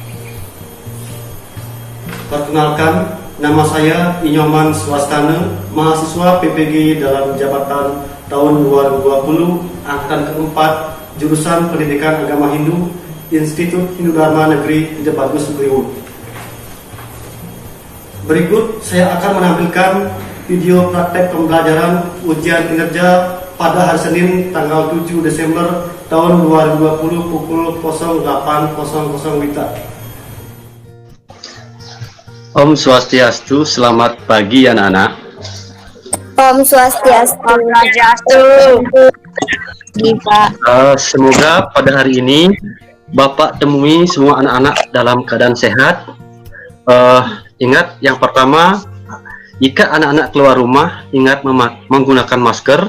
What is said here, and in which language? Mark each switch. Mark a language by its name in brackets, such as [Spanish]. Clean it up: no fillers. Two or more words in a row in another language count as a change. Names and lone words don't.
[Indonesian] Perkenalkan, nama saya Inyoman Swastana, mahasiswa PPG dalam jabatan tahun 2020, angkatan keempat, jurusan Pendidikan Agama Hindu, Institut Hindu Dharma Negeri Gede Bagus Bliwut. Berikut saya akan menampilkan video praktek pembelajaran ujian kinerja pada hari Senin tanggal 7 Desember tahun 2020 pukul 08.00 WITA. Om Swastiastu, selamat pagi anak-anak. Om Swastiastu. Semoga pada hari ini Bapak temui semua anak-anak dalam keadaan sehat. Ingat, yang pertama, jika anak-anak keluar rumah, ingat menggunakan masker.